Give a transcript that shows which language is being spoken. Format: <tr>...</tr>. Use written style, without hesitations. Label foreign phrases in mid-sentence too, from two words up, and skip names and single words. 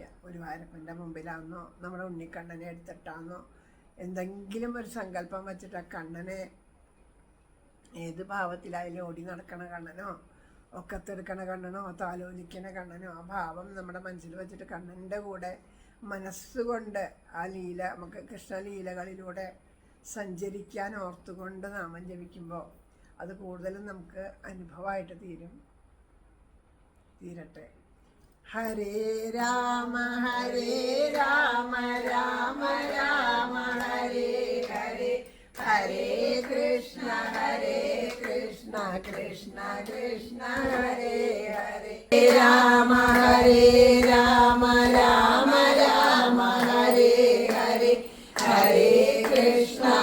<ml>ഒരു വാരപ്പൻ്റെ മുമ്പിലാണെന്നോ നമ്മുടെ ഉണ്ണിക്കണ്ണനെ എടുത്തിട്ടാണെന്നോ എന്തെങ്കിലും ഒരു സങ്കല്പം വെച്ചിട്ട് ആ കണ്ണനെ ഏത് ഭാവത്തിലായാലും ഓടി നടക്കണ കണ്ണനോ ഒക്കത്തെടുക്കണ കണ്ണനോ താലോലിക്കണ കണ്ണനോ ആ ഭാവം നമ്മുടെ മനസ്സിൽ വെച്ചിട്ട് കണ്ണൻ്റെ കൂടെ മനസ്സുകൊണ്ട് ആ നമുക്ക് കൃഷ്ണലീലകളിലൂടെ സഞ്ചരിക്കാൻ ഓർത്തുകൊണ്ട് നാമം ജപിക്കുമ്പോൾ അത് കൂടുതലും നമുക്ക് അനുഭവമായിട്ട് തീരട്ടെ.</ml> <sa>ഹരേ രാമ രാമ രാമ ഹരേ ഹരേ, ഹരേ കൃഷ്ണ കൃഷ്ണ കൃഷ്ണ ഹരേ ഹരേ, രാമ രാമ രാമ ഹരേ ഹരേ, ഹരേ കൃഷ്ണ</sa>